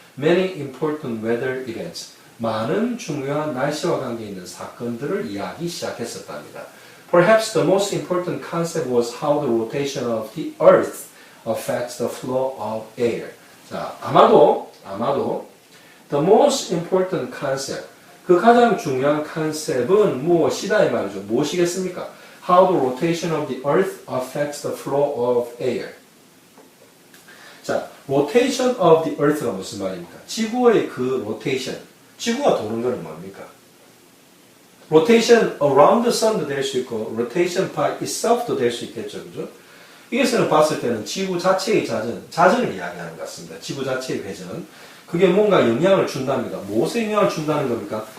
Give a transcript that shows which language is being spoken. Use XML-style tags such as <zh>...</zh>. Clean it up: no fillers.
<en>many important weather events.</en> <ko>많은 중요한 날씨와 관계 있는 사건들을 이해하기 시작했었답니다.</ko> <en>Perhaps the most important concept was how the rotation of the earth affects the flow of air.</en> <ko>자, 아마도</ko> <en>the most important concept,</en> <ko>그 가장 중요한 컨셉은 무엇이다 이 말이죠. 무엇이겠습니까?</ko> <en>How the rotation of the earth affects the flow of air.</en> <ko>자, rotation of the earth가 무슨 말입니까? 지구의 그 rotation, 지구가 도는 것은 뭡니까?</ko> <en>rotation around the sun</en> <ko>도 될 수 있고</ko> <en>rotation by itself</en> <ko>도 될 수 있겠죠. 그죠? 이것을 봤을 때는 지구 자체의 자전을 이야기하는 것 같습니다. 지구 자체의 회전. 그게 뭔가 영향을 준답니다. 무엇에 영향을 준다는 겁니까?</ko>